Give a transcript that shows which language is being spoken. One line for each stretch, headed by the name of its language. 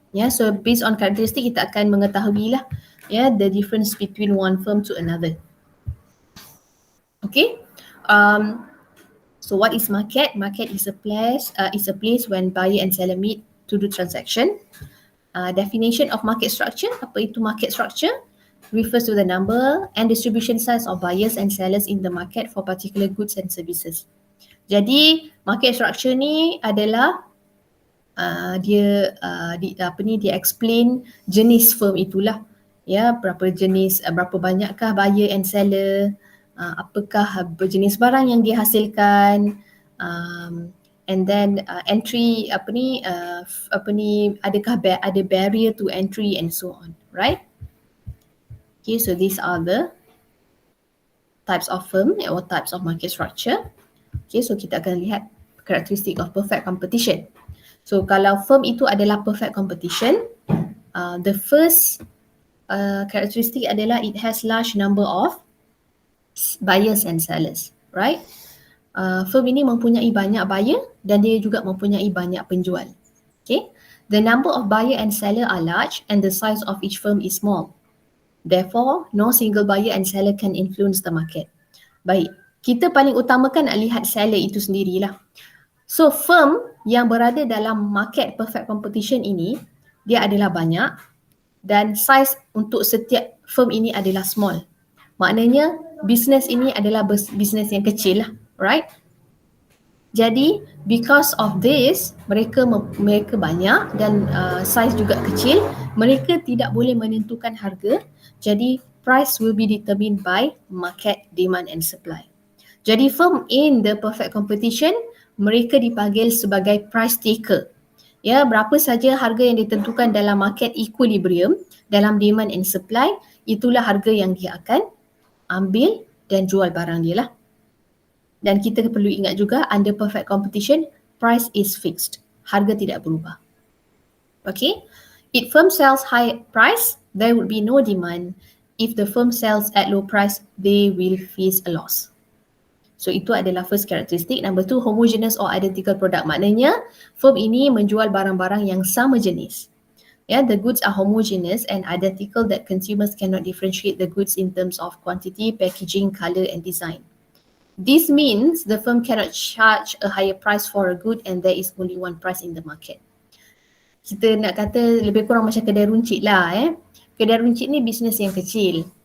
English: So based on characteristic
Malay: kita akan mengetahui lah
English: the difference between one firm to another. Okay. So what is market? Market is a place when buyer and seller meet to do transaction. Definition of market structure. Apa itu market structure? Refers to the number and distribution size of buyers and sellers in the market for particular goods and services.
Malay: Jadi market structure ni adalah dia explain jenis firm itulah. Berapa jenis, berapa banyakkah buyer and seller, apakah jenis barang yang dihasilkan, and then entry adakah ada barrier to entry
English: and so on, right? Okay, so these are the types of firm or types of market structure. Okay, so
Malay: kita akan lihat
English: characteristic of perfect competition. So
Malay: kalau firm itu adalah
English: perfect competition, the first characteristic adalah it has large number of buyers and sellers, right?
Malay: Firm ini mempunyai banyak buyer dan dia juga mempunyai banyak penjual.
English: Okay, the number of buyer and seller are large and the size of each firm is small. Therefore, no single buyer and seller can influence the market.
Malay: Baik, kita paling utamakan nak lihat seller itu sendirilah. So firm yang berada dalam market perfect competition ini, dia adalah banyak dan size untuk setiap firm ini adalah small. Maknanya bisnes ini adalah bisnes yang kecil lah, right? Jadi
English: because of this,
Malay: mereka banyak dan size juga kecil, mereka tidak boleh menentukan harga.
English: Jadi price will be determined by market demand and supply. Jadi firm in the perfect competition,
Malay: mereka dipanggil sebagai
English: price taker.
Malay: Berapa saja harga yang ditentukan dalam market equilibrium, dalam demand and supply, itulah harga yang dia akan ambil dan jual barang dia lah.
English: Dan kita perlu ingat juga, under perfect competition, price is fixed.
Malay: Harga tidak berubah.
English: Okay? If firm sells high price, there would be no demand. If the firm sells at low price, they will face a loss. So
Malay: itu adalah
English: first characteristic. Number 2, homogeneous or identical product.
Malay: Maknanya firm ini menjual barang-barang yang sama jenis.
English: The goods are homogeneous and identical that consumers cannot differentiate the goods in terms of quantity, packaging, color and design. This means the firm cannot charge a higher price for a good and there is only one price in the market.
Malay: Kita nak kata lebih kurang macam kedai runcit lah. Kedai runcit ni bisnes yang kecil.